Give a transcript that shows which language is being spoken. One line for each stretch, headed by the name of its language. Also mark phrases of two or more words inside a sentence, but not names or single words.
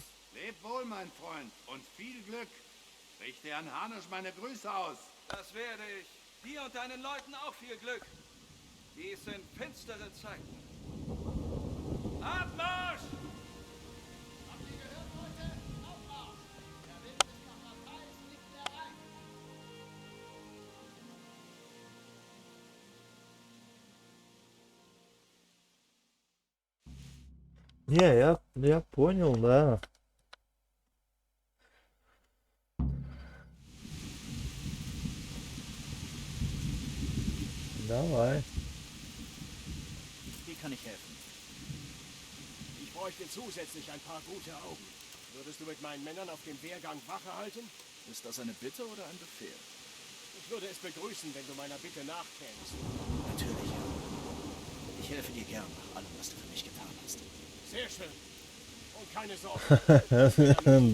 German: Leb wohl, mein Freund, und viel Glück. Richte Herrn Hanusch meine Grüße aus. Das werde ich. Dir und deinen Leuten auch viel Glück. Dies sind finstere Zeiten. Abmarsch! Habt ihr gehört, Leute? Abmarsch! Er will sich nach Ratay nicht mehr rein.
Russian: Не, я понял, да. Давай.
German: Wie kann ich helfen? Ich bräuchte zusätzlich ein paar gute Augen. Würdest du mit meinen Männern auf dem Wehrgang Wache halten? Ist das eine Bitte oder ein Befehl? Ich würde es begrüßen, wenn du meiner Bitte nachkämst. Natürlich. Ich helfe dir gern nach allem, was du für mich getan hast. Sehr schön. Und keine Sorge.